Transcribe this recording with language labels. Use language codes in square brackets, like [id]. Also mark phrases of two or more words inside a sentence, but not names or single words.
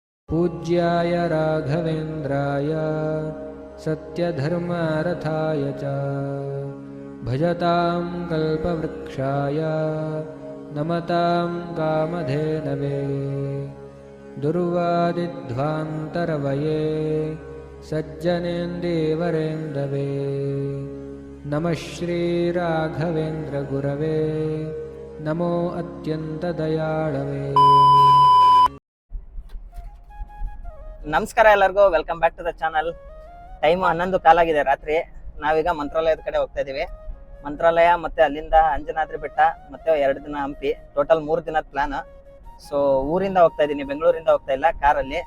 [sa] पूज्याय राघवेन्द्राय सत्यधर्मरथाय च भजतां कल्पवृक्षाय नमतां कामधेनवे दुर्वादिध्वान्तरवये सज्जनेन्दीवरेन्दवे नमः श्रीराघवेन्द्रगुरवे नमो अत्यन्तदयाळवे। [kn] ನಮಸ್ಕಾರ ಎಲ್ಲರಿಗೂ, [en] welcome back to the channel. [kn] ಟೈಮು 11 ಕಾಲಾಗಿದೆ ರಾತ್ರಿ. ನಾವೀಗ ಮಂತ್ರಾಲಯದ ಕಡೆ ಹೋಗ್ತಾ ಇದೀವಿ. ಮಂತ್ರಾಲಯ ಮತ್ತೆ ಅಲ್ಲಿಂದ ಅಂಜನಾದ್ರಿ ಬೆಟ್ಟ ಮತ್ತೆ 2 ದಿನ ಹಂಪಿ, ಟೋಟಲ್ 3 ದಿನದ ಪ್ಲಾನ್. ಸೊ ಊರಿಂದ ಹೋಗ್ತಾ ಇದೀನಿ, ಬೆಂಗಳೂರಿಂದ ಹೋಗ್ತಾ ಇಲ್ಲ, ಕಾರಲ್ಲಿ.